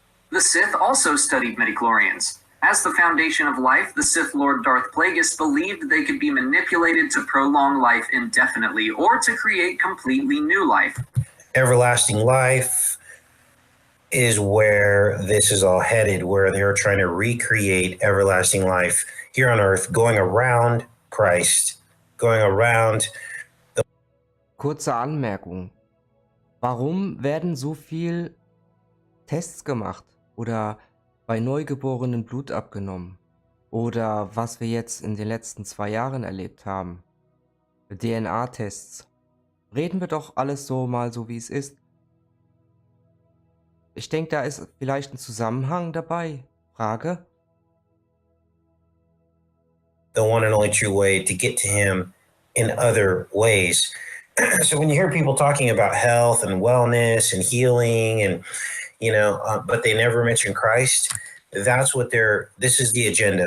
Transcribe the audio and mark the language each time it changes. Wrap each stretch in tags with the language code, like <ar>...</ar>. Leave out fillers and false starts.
<en>The Sith also studied midichlorians. As the foundation of life, the Sith Lord Darth Plagueis believed they could be manipulated to prolong life indefinitely or to create completely new life. Everlasting life is where this is all headed, where they're trying to recreate everlasting life here on Earth, going around Christ. Going around the</en> <de>Kurze Anmerkung. Warum werden so viel Tests gemacht oder bei Neugeborenen Blut abgenommen? Oder was wir jetzt in den letzten 2 Jahren erlebt haben. DNA-Tests. Reden wir doch alles so mal so, wie es ist. Ich denke, da ist vielleicht ein Zusammenhang dabei. Frage?</de> <en>The one and only true way to get to him in other ways. So when you hear people talking about health and wellness and healing and, but they never mention Christ, that's what this is the agenda.</en>